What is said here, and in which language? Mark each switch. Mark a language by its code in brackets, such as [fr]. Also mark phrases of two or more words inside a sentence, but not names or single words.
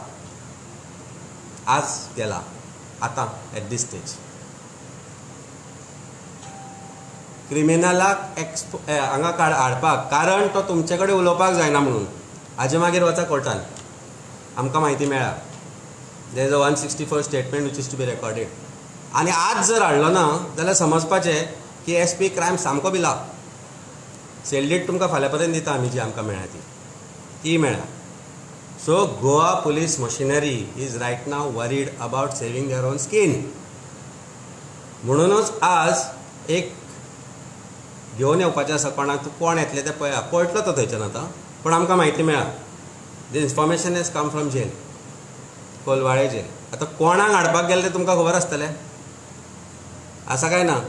[kok] आज गेला, आतां [en] at this stage. [kok] क्रिमिनलाक हांगा हाडपाक कारण तो तुमचे कडेन उलोवपाक जायना म्हणून हाजे मागीर वचा कोर्टान, आमकां म्हायती मेळ्ळा. [en] There is a 164 statement which is to be recorded. [kok] आनी आज जर हाडलो ना जाल्यार समजपाचें की SP क्रायम सामको भिला. [en] sale deed [kok] तुमकां फाल्यां पर्यंत दिता आमी जी आमकां मेळ्ळ्या ती मेळ्ळ्या. [en] So Goa Police machinery is right now worried about saving their own skin. [kok] म्हणूनच आज एक घेवन येवपाचें आसा कोणाक, कोण येतले ते पळया. पळयतलो तो थंयच्यान आतां, पण आमकां म्हायती मेळ्ळा. [en] The information has come from jail, Colvale jail. [kok] आतां कोणाक हाडपाक गेले ते तुमकां खबर आसतलें आसा काय ना?